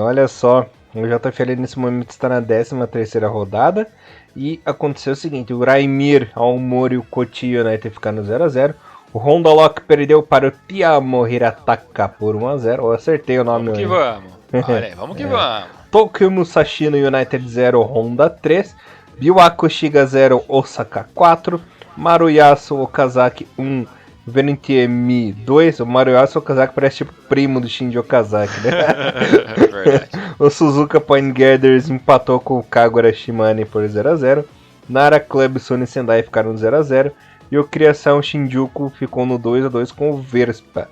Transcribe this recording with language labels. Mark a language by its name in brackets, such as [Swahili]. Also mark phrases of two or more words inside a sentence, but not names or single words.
[Portuguese] Olha só, o JFL nesse momento está na 13ª rodada. E aconteceu o seguinte, o Raimir, Aomori e o Kochi United ficaram no 0x0. O Honda Lock perdeu para o Tiamo Hirataka por 1x0. Eu acertei o nome. Vamos que vamos. Olha, vamos que vamos. Tokyo Musashino United 0, Honda 3. Biwako Shiga 0, Osaka 4. Maruyasu Okazaki 1. Verentiemi 2, o Maruyasu Okazaki parece tipo primo do Shinji Okazaki, né? Verdade. O Suzuka Point Gathers empatou com o Kagura Shimane por 0x0. Nara Club e Sony Sendai ficaram no 0x0. E o Criação Shinjuku ficou no 2x2 com o Verspa.